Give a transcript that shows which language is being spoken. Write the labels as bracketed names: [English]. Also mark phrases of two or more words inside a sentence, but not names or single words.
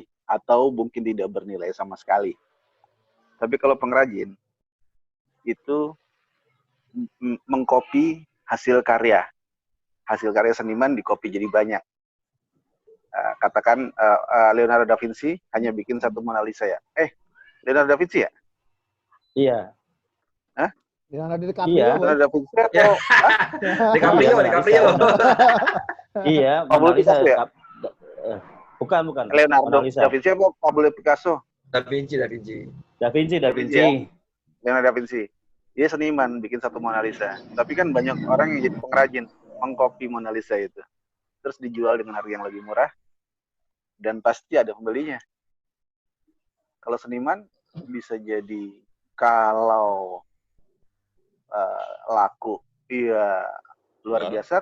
[Indonesian] Atau mungkin tidak bernilai sama sekali. Tapi kalau pengrajin, itu mengcopy hasil karya. Hasil karya seniman dikopi jadi banyak. Katakan Leonardo da Vinci hanya bikin satu Mona Lisa ya. Leonardo da Vinci ya? Iya. Leonardo DiCaprio. Iya. Leonardo da Vinci atau DiCaprio. Iya, Pablo Mona Lisa. Picasso ya? Bukan. Leonardo da Vinci apa Pablo Picasso? Da Vinci. Da Vinci. Leonardo da Vinci. Dia seniman bikin satu Mona Lisa. Tapi kan banyak orang yang jadi pengrajin mengcopy Mona Lisa itu. Terus dijual dengan harga yang lebih murah dan pasti ada pembelinya. Kalau seniman bisa jadi kalau laku, iya luar biasa.